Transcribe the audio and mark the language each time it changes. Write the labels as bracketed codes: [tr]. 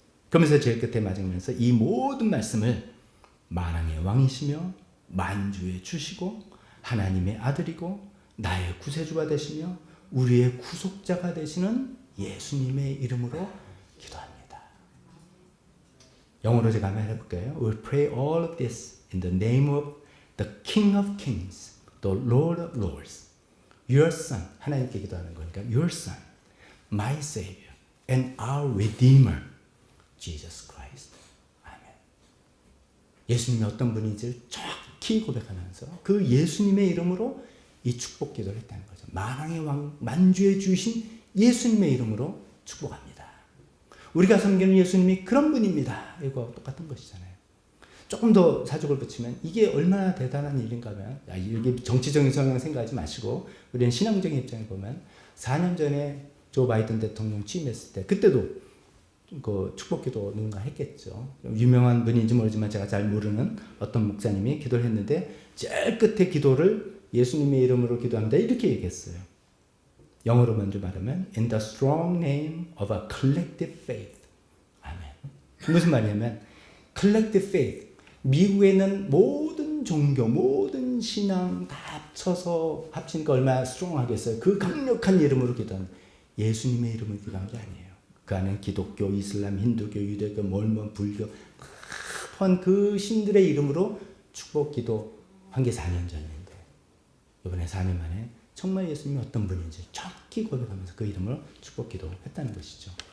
[ko] 그러면서 제일 끝에 맞으면서 이 모든 말씀을 만왕의 왕이시며 만주의 주시고 하나님의 아들이고 나의 구세주가 되시며 우리의 구속자가 되시는 예수님의 이름으로 기도합니다. 영어로 제가 한번 해볼까요? [en] We pray all of this in the name of the King of Kings, the Lord of Lords, your Son, [ko] 하나님께 기도하는 거니까 [en] your Son, my Savior, and our Redeemer, Jesus Christ. [ko] 아멘. 예수님이 어떤 분인지를 정확히 고백하면서 그 예수님의 이름으로 이 축복 기도를 했다는 거죠. 만왕의 왕, 만주에 주신 예수님의 이름으로 축복합니다. 우리가 섬기는 예수님이 그런 분입니다. 이거 똑같은 것이잖아요. 조금 더 사족을 붙이면 이게 얼마나 대단한 일인가 하면 이게 정치적인 성향 생각하지 마시고 우리는 신앙적인 입장에 보면 4년 전에 조 바이든 대통령 취임했을 때 그때도 그 축복기도 누군가 했겠죠. 유명한 분인지 모르지만 제가 잘 모르는 어떤 목사님이 기도를 했는데 제일 끝에 기도를 예수님의 이름으로 기도합니다. 이렇게 얘기했어요. 영어로 먼저 말하면 [en] In the strong name of a collective faith. [ko] 아멘. 무슨 말이냐면 collective faith. 미국에 있는 모든 종교, 모든 신앙 다 합쳐서 합치니까 얼마나 스트롱하겠어요. 그 강력한 이름으로 기도한 예수님의 이름으로 기도한 게 아니에요. 그 안에 기독교, 이슬람, 힌두교, 유대교, 몰몬, 불교 포함한 그 신들의 이름으로 축복 기도한 게 4년 전인데 이번에 4년 만에 정말 예수님이 어떤 분인지 정확히 고백하면서 그 이름으로 축복 기도했다는 것이죠.